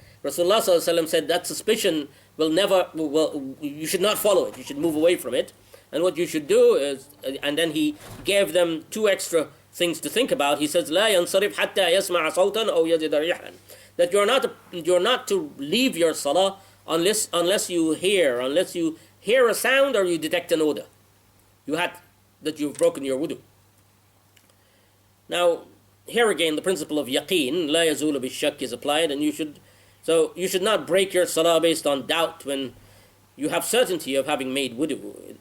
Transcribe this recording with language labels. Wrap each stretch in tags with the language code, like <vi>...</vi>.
<en>Rasulullah said that suspicion you should not follow it, you should move away from it. And what you should do is, and then he gave them two extra things to think about. He says,</en> <ar>لا ينصرف حتى يسمع صوتا أو يجد ريحا.</ar> <en>That you're not to leave your salah unless you hear a sound or you detect an odor. That you've broken your wudu. Now, here again, the principle of yaqeen,</en> <ar>لا يزول بالشك,</ar> <en>is applied, and you should not break your salah based on doubt when you have certainty of having made wudu.</en>